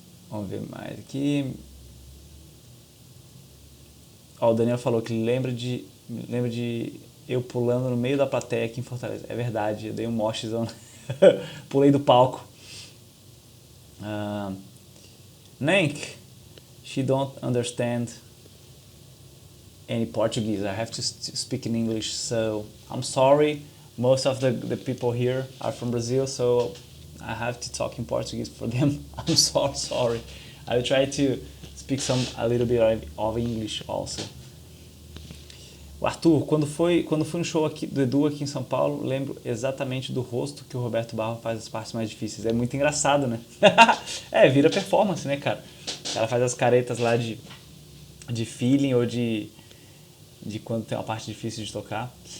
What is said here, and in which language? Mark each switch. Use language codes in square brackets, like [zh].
[pt] Vamos ver mais aqui. Ó, o Daniel falou que lembra de eu pulando no meio da plateia aqui em Fortaleza. É verdade, eu dei um moshzão. Pulei do palco. [en] Nenk, she don't understand any Portuguese. I have to speak in English, so I'm sorry. Most of the people here are from Brazil, so I have to talk in Portuguese for them. I'm so sorry. I will try to speak a little bit of English also. [pt] O Arthur, quando fui no show do Edu aqui em São Paulo, lembro exatamente do rosto que o Roberto Barro faz as partes mais difíceis. É muito engraçado, né? Vira performance, né, cara? O cara faz as caretas lá de feeling ou de quando tem uma parte difícil de tocar.